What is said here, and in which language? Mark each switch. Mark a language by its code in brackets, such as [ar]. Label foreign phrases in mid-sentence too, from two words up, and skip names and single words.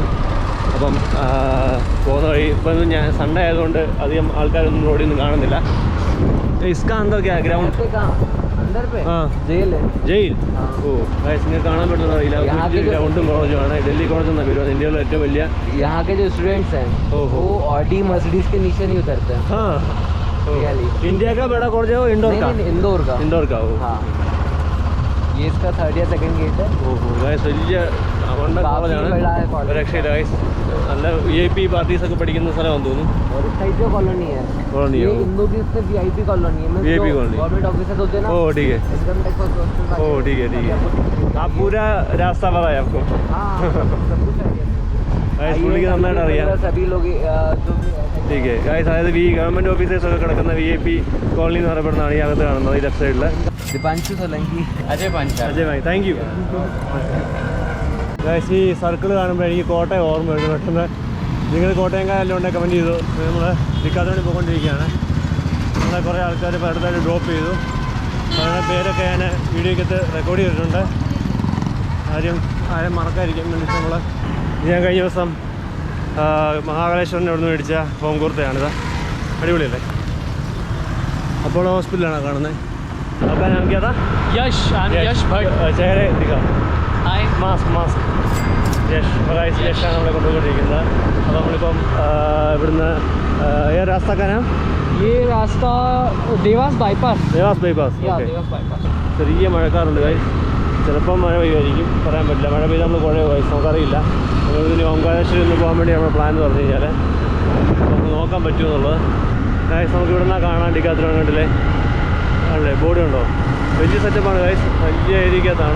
[ml] അപ്പം പോകുന്ന വഴി ഇപ്പം ഞാൻ സൺഡേ ആയതുകൊണ്ട് അധികം ആൾക്കാരൊന്നും റോഡിൽ കാണുന്നില്ല. [hi] इसका अंदर क्या ग्राउंड जेल. [ml] ഓ നിങ്ങൾക്ക് കാണാൻ പറ്റുന്ന അറിയില്ല. ഗ്രൗണ്ടും കോളേജുമാണ്. ഡൽഹി കോളേജ് എന്നാണ് പേര്. ഇന്ത്യയിലെ ഏറ്റവും വലിയ. [hi] यहाँ के जो स्टूडेंट्स हैं वो ऑडी मर्सिडीज के नीचे नहीं उतरते हैं. हाँ इंडिया का बड़ा कॉलेज है वो इंदौर का. इंदौर का वो. हाँ ये इसका 3rd या 2nd गेट है. [ml] ഓഹോ ഗൈസ് വലിയ കോളേജാണ്. രക്ഷയില്ല ഗൈസ്. നല്ല VIP പാർട്ടീസ് ഒക്കെ പഠിക്കുന്ന സ്ഥലമാണെന്ന് തോന്നുന്നു. [hi] और इस साइड जो कॉलोनी है ये इंदौर की इससे VIP कॉलोनी है. VIP कॉलोनी [en] government officers [hi] होते हैं ना. ओ ठीक है. [en] income tax [hi] और ओ ठीक है. आप पूरा रास्ता पता है आपको? हाँ सब कुछ है. [ml] പുള്ളിക്ക് നന്നായിട്ട് അറിയാം. [hi] सभी लोग जो ठीक है ഗൈസ്. [ml] അതായത് [en] government officers [ml] ഒക്കെ കിടക്കുന്ന VIP കോളനി എന്ന് പറയപ്പെടുന്നതാണ് ഈ അകത്ത് കാണുന്നത്. ഈ ലെഫ്റ്റ് സൈഡിൽ दीपांशु सोलंकी. अजय [en] ഭായ് thank you guys. [ml] ഈ സർക്കിൾ കാണുമ്പോൾ എനിക്ക് കോട്ടയം ഓർമ്മ വരുന്നു പെട്ടെന്ന്. നിങ്ങൾ കോട്ടയംകാരെല്ലാം ഉണ്ടെങ്കിൽ കമൻറ്റ് ചെയ്തു. നമ്മൾ ഡിക്കാത്തോണിൽ പോയിക്കൊണ്ടിരിക്കുകയാണ്. നമ്മളെ കുറേ ആൾക്കാർ ഇപ്പോൾ അടുത്തായിട്ട് ഡ്രോപ്പ് ചെയ്തു. അവരുടെ പേരൊക്കെ ഞാൻ വീഡിയോയ്ക്കകത്ത് റെക്കോർഡ് ചെയ്തിട്ടുണ്ട്. ആരും മറക്കാതിരിക്കാൻ വേണ്ടിയിട്ട് ഞാൻ കഴിഞ്ഞ ദിവസം മഹാകാളേശ്വരൻ്റെ അവിടെ നിന്ന് മേടിച്ച ഹോം കുർത്തയാണിത്. അടിപൊളിയല്ലേ? അപ്പോളോ ഹോസ്പിറ്റലാണ് കാണുന്നത്. [hi] आपका नाम क्या था? यश. यश भट्ट. चेहरे दिखा. हाय. [ml] മാസ്ക് യശ്. യശാണ് നമ്മളെ കൊണ്ടുപോയിക്കൊണ്ടിരിക്കുന്നത്. അപ്പോൾ നമ്മളിപ്പം ഇവിടുന്ന് രാസ്താക്കാനാ [hi] ये रास्ता देवास बाईपास. देवास बाईपास. देवास बाईपास. [ml] ചെറിയ മഴക്കാറുണ്ട് ഗൈസ്. ചിലപ്പം മഴ പെയ്യുമായിരിക്കും, പറയാൻ പറ്റില്ല. മഴ പെയ്താൽ നമ്മൾ കുഴയോ നമുക്കറിയില്ല. നമ്മളിതിന് ഓംകാരേശ്വരം ഒന്ന് പോകാൻ വേണ്ടി നമ്മുടെ പ്ലാൻ എന്ന് പറഞ്ഞു കഴിഞ്ഞാൽ നമുക്ക് നോക്കാൻ പറ്റുമെന്നുള്ളത്. ഗൈസ് നമുക്ക് ഇവിടെ നിന്നാണ് കാണാൻ ഡിക്കാത്ലോൺ കണ്ടില്ലേ, ആണല്ലേ ബോർഡ് ഉണ്ടോ, വലിയ സെറ്റപ്പാണ് ഗൈസ്, വലിയ ഏരിയക്കകത്താണ്.